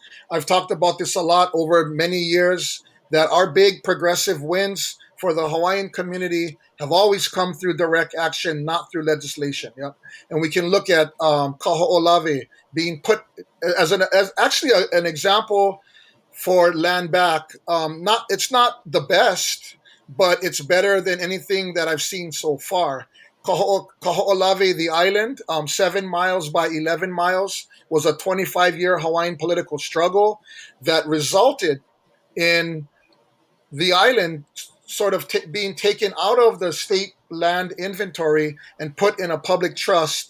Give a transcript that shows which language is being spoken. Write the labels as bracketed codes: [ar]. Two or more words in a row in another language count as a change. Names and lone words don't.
[en] I've talked about this a lot over many years, that our big progressive wins for the Hawaiian community have always come through direct action, not through legislation. Yeah, and we can look at Kahoʻolawe being put as actually an example for land back. It's not the best, but it's better than anything that I've seen so far. Kahoʻolawe, the island, 7 miles by 11 miles, was a 25-year Hawaiian political struggle that resulted in the island sort of being taken out of the state land inventory and put in a public trust.